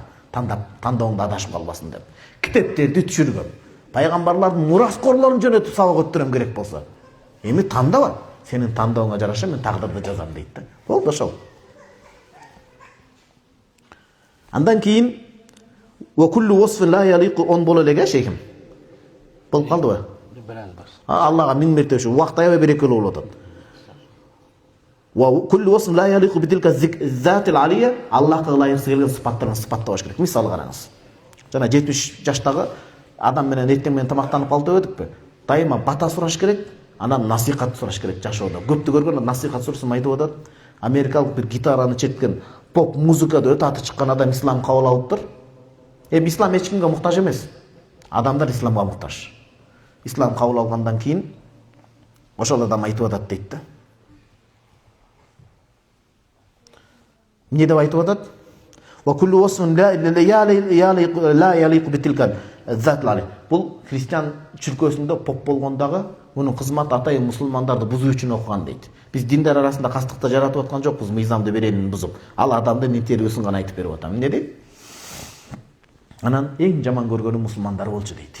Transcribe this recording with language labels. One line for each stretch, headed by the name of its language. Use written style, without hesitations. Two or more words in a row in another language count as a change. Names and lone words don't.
Kyrgyz: Тандооңдо адашып калбасын деп. Китептерди түшүргөм. Пайгамбарлардын мураскорлорун жөнөтүп сабак өттүрөм керек болсо. Эми тандаба. Сенин тандооңа жараша мен тагдырды жазам дейт да. Болду ошол. Андан кийин
Arabic: وكل وصف لا يليق
Kyrgyz: on боло эле шейхим. Болуп калдыбы? Аллага миң мерте ушу убакыт аябай берекелүү болуп атат.
Arabic: وكل وصف لا يليق بتلك الذات العلية,
Kyrgyz: Аллахка ылайык келген сыпаттарын сыпаттабаш керек. Мисалы караңыз. Жана 70 жаштагы адам менен эртең менен тамактанып калды дедикпи? Дайыма бата сураш керек. Анан насихат сураш керек жашоодо. Көптү көргөн насихат сурсум айтып атат. Америкалык бир гитараны чеккен поп музыкада өтө аты чыккан адам ислам кабыл алыптыр. Ислам эч кимге муктаж эмес. Адамдар исламга муктаж. Ислам кабыл алгандан кийин ошол адам айтып атат дейт да. Эмне деп айтып атат?
Arabic: وكل وصف لا يليق بتلك الذات.
Kyrgyz: Бул христиан чүркөсүндө поп болгондагы мунун кызмат атайын мусулмандарды бузуу үчүн окуган дейт. Биз диндар арасында кастыкты жаратып аткан жокпуз, мыйзамды беренин бузуп. Ал адамдын интервьюсун гана айтып берип атам. Эмне дейт? Анан эң жаман көргөнү мусулмандар болчу дейт.